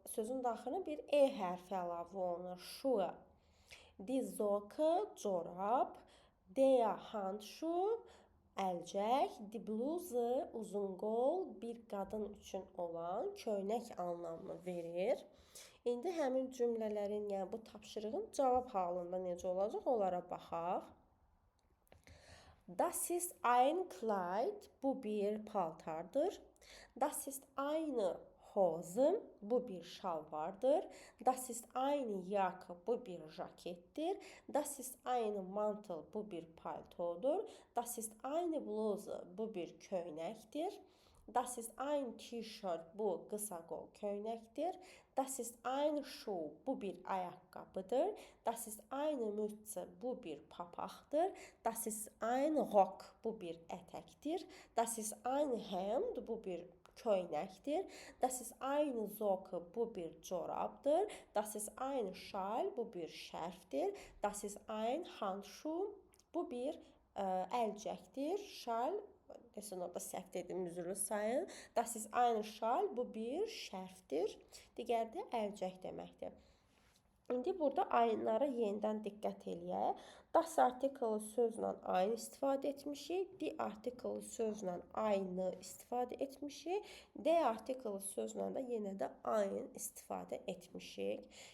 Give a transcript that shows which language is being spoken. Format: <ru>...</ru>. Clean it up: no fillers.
<az>Sözün daxilində bir e hərfi əlavə olunur. Schuhe. Die Socke corab, der Handschuh əlcək, die Bluse uzun qol, bir qadın üçün olan köynək anlamını verir. İndi həmin cümlələrin, yəni bu tapşırığın cavab halında necə olacaq, onlara baxaq.</az> <de>Das ist ein Kleid,</de> <az>bu bir paltardır.</az> <de>Das ist eine Hose,</de> <az>bu bir şalvardır.</az> <de>Das ist eine Jacke,</de> <az>bu bir jakettir.</az> <de>Das ist eine Mantel,</de> <az>bu bir paltodur.</az> <de>Das ist eine Bluse,</de> <az>bu bir köynəkdir.</az> <de>Das ist ein T-shirt,</de> <az>bu qısa qol köynəkdir.</az> <de>Das ist ein Schuh,</de> <az>bu bir ayaqqabıdır.</az> <de>Das ist eine Mütze,</de> <az>bu bir papaqdır.</az> <de>Das ist ein Rock,</de> <az>bu bir ətəkdir.</az> <de>Das ist ein Hemd,</de> <az>bu bir köynəkdir.</az> <de>Das ist eine Socke,</de> <az>bu bir corabdır.</az> <de>Das ist ein Schal,</de> <az>bu bir şərfdir.</az> <de>Das ist ein Handschuh,</de> <az>bu bir əlcəkdir. Şal, desən orada səhv dedim, üzrlü sayın.</az> <de>Das ist ein Schal,</de> <az>bu bir şərfdir. Digəri də əlcək deməkdir. İndi burada aynlara yenidən diqqət eləyək. Das artiklı sözlə aynı istifadə etmişik. Di artiklı sözlə aynı istifadə etmişik. D artiklı sözlə də yenə də aynı istifadə etmişik.</az>